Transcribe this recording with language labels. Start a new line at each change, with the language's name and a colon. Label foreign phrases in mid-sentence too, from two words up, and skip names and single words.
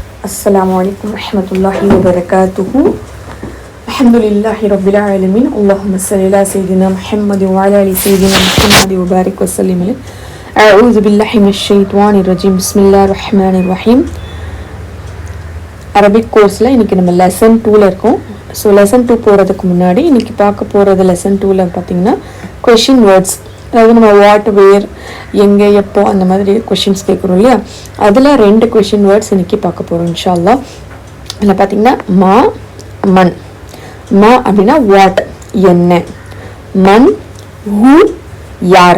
Arabic: السلام عليكم ورحمة الله وبركاته. الحمد لله رب العالمين. اللهم صل على سيدنا محمد وعلى آل سيدنا محمد وبارك وسلم عليه. أعوذ بالله من الشيطان الرجيم. بسم الله الرحمن الرحيم.
English: Arabic course
Tamil: la இன்னைக்கு நம்ம lesson 2ல இருக்கோம். So lesson 2 போறதுக்கு முன்னாடி இன்னைக்கு பார்க்க போறது lesson 2ல பாத்தீங்கன்னா
English: question words.
Tamil: அதாவது நம்ம
English: what where
Tamil: எங்கே எப்போ அந்த மாதிரி கொஷின்ஸ் கேட்குறோம் இல்லையா, அதில் 2
English: question words
Tamil: இன்றைக்கி பார்க்க போகிறோம்
Arabic: إن شاء الله.
Tamil: அதில் பார்த்திங்கன்னா
Arabic: ما من.
Tamil: மா அப்படின்னா வாட் என்ன, மன் ஹூ யார்.